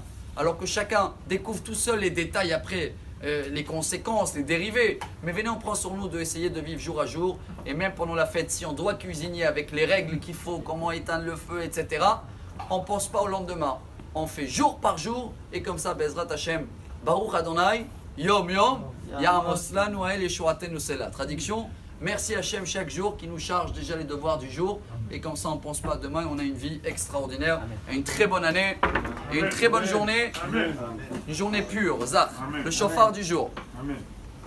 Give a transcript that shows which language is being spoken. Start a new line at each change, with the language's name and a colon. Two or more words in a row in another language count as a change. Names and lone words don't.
French: Alors que chacun découvre tout seul les détails après, les conséquences, les dérivés. Mais venez, on prend sur nous d'essayer de vivre jour à jour. Et même pendant la fête, si on doit cuisiner avec les règles qu'il faut, comment éteindre le feu, etc., on ne pense pas au lendemain. On fait jour par jour. Et comme ça,
Hebrew: בעזרת השם, ברוך אדוני, יום יום, יעמס לנו האל ישועתנו סלה.
French: Traduction, merci Hachem chaque jour qui nous charge déjà les devoirs du jour. Et comme ça, on ne pense pas à demain, on a une vie extraordinaire. Et une très bonne année. Et une très bonne journée. Une journée pure, Zach, le chauffard du jour. Amen.